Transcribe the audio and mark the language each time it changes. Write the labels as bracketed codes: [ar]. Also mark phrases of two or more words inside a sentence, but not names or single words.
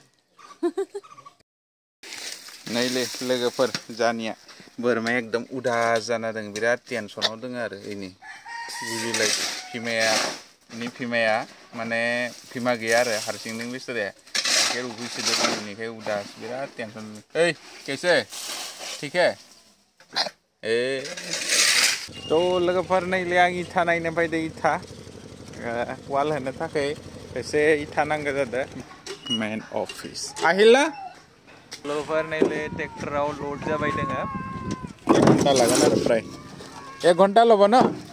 [brx] नैलै लोगोफोर जानिया बोरमाया एकदम उदा जाना दं बिराद टेनसनाव दङ आरो इनि बुजिलाय बिमाया माने बिमा गैया आरो हारसिंदों बिसोरे गाइखेर उखैसोदों बेनिखाय उदास बिराद टेनसन ओइ [hi] कैसे ठीक है [brx] तो लोगोफोर नैलै आं इथा नायनो फैदो इथा वाल होनो थाखाय एसे इथा नांगौ जादों मेन अफिस आहिला लोगोफोर नैलै ट्रेक्टराव लोड जाबाय दोङो 1 घन्टा लागोन आरो फ्राय 1 घन्टा लबो न